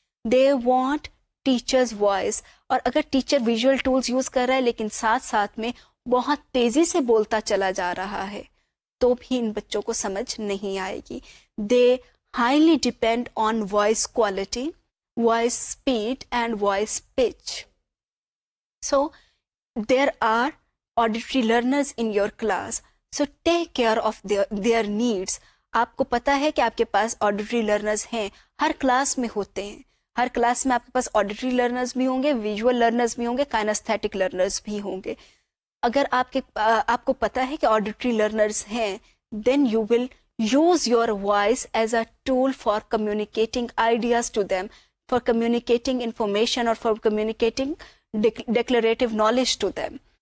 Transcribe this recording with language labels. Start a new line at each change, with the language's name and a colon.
English: They want teachers voice.
Urdu: اور اگر teacher visual tools use کر رہا ہے لیکن ساتھ ساتھ میں بہت تیزی سے بولتا چلا جا رہا ہے تو بھی ان بچوں کو سمجھ نہیں آئے گی.
English: They highly depend on voice quality, voice speed and voice pitch. So there are auditory learners in your class, so take care of their needs.
Urdu: آپ کو پتا ہے کہ آپ کے پاس آڈیٹری لرنرز ہیں، ہر کلاس میں ہوتے ہیں، ہر کلاس میں آپ کے پاس آڈیٹری لرنرز بھی ہوں گے، ویژول لرنرز بھی ہوں گے، کائنستھیٹک لرنرز بھی ہوں گے. اگر آپ کو پتا ہے کہ آڈیٹری لرنرز ہیں،
English: Then you will use your voice as a tool for communicating ideas to them, for communicating information اور for communicating declarative knowledge to them.